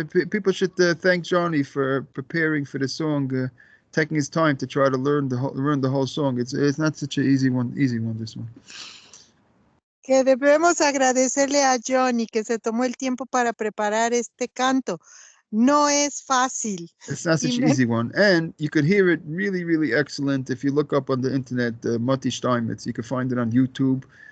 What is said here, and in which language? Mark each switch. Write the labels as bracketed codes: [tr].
[en] People should thank Johnny for preparing for the song, taking his time to try to learn the whole song. It's not such an easy one. This one. [es] Que debemos agradecerle a Johnny que se tomó el tiempo para preparar este canto. No es fácil. [en] It's not such an easy one, and you could hear it really, really excellent if you look up on the internet, Mati Steinmetz. You can find it on YouTube.